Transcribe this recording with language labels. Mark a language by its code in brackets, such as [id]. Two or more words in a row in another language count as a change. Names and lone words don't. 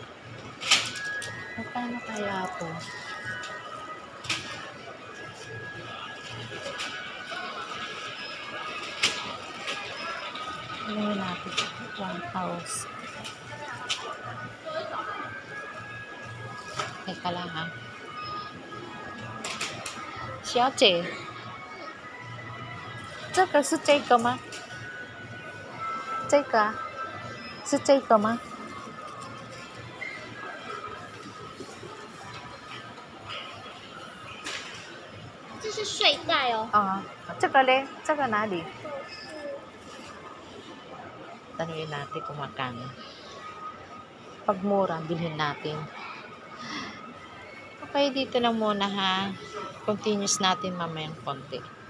[tl] Magkano kaya ito? Ano natin? 1,000. Teka lang ha. [zh] 小姐，这个是这个吗？这个啊，是这个吗？这是睡袋哦。啊，这个嘞？这个哪里？ [tl] Tanungin natin kung magkano. Pag mura, bilhin natin. Okay, dito lang muna ha. Continuous natin mamayang konti.